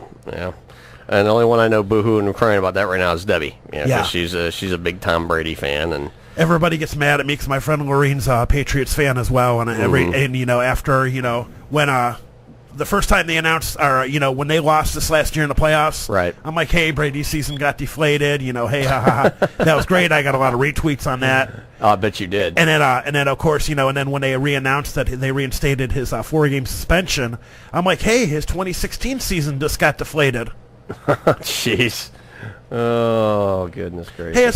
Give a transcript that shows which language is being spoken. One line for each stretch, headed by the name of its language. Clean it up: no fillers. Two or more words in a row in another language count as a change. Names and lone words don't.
English: And the only one I know boohooing and crying about that right now is Debbie. Yeah. She's a big Tom Brady fan, and everybody gets mad at me because my friend Lorraine's a Patriots fan as well, and after when the first time they announced, or when they lost this last year in the playoffs, right? I'm like, hey, Brady's season got deflated. Hey, ha ha ha, that was great. I got a lot of retweets on that. I bet you did. And then of course, and then when they announced that they reinstated his 4-game suspension, I'm like, hey, his 2016 season just got deflated. Jeez. Oh, goodness gracious.